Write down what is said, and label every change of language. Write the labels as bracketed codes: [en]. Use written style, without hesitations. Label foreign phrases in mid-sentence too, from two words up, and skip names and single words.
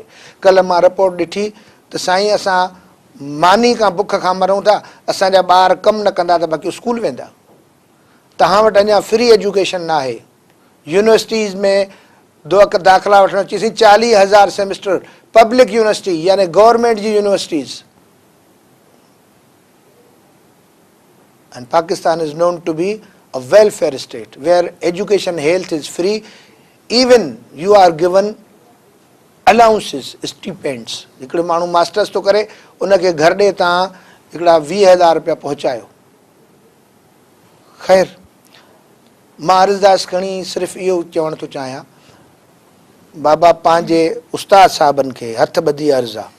[sd] कल्ह मां रिपोर्ट ॾिठी त साईं असां मानी खां बुख खां मरूं था, असांजा ॿार कमु न कंदा त बाक़ी स्कूल वेंदा. तव्हां वटि अञा [en] free education [sd] न आहे. यूनिवर्सिटीज़ में दाख़िला वठणु अचीसीं 40,000 सेमिस्टर. [en] public university [sd] यानी गवर्नमेंट जी यूनिवर्सिटीज़. [en] And Pakistan is known to be a welfare state where education health is free. Even you are given allowances, stipends. [sd] हिकिड़ो माण्हू मास्टर्स थो करे, उनखे घर ॾे तव्हां हिकिड़ा 20,000 रुपया पहुचायो. ख़ैर, मां अर्ज़दास खणी सिर्फ़ु इहो चवणु थो चाहियां, बाबा पंहिंजे उस्ताद साहिबनि खे हथ ॿधी अर्ज़ु आहे.